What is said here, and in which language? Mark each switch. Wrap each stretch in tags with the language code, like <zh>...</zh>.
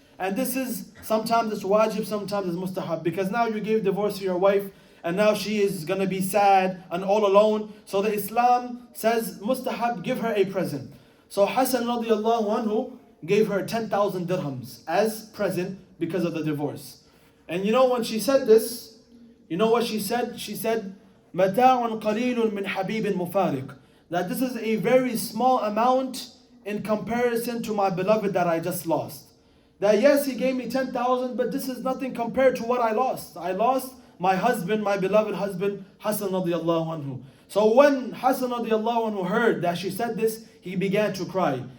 <en>And this is, sometimes it's wajib, sometimes it's mustahab. Because now you gave divorce to your wife and now she is going to be sad and all alone. So the Islam says, mustahab, give her a present. So Hassan radiallahu anhu gave her 10,000 dirhams as present because of the divorce. And you know when she said this, you know what she said? She said,</en> <ar>مَتَاعٌ قَلِيلٌ مِنْ حَبِيبٍ مُفَارِقٍ.</ar> <en>That this is a very small amount in comparison to my beloved that I just lost. That yes, he gave me 10,000, but this is nothing compared to what I lost. I lost my husband, my beloved husband, Hassan radiallahu anhu. So when Hassan radiallahu anhu heard that she said this, he began to cry.</en>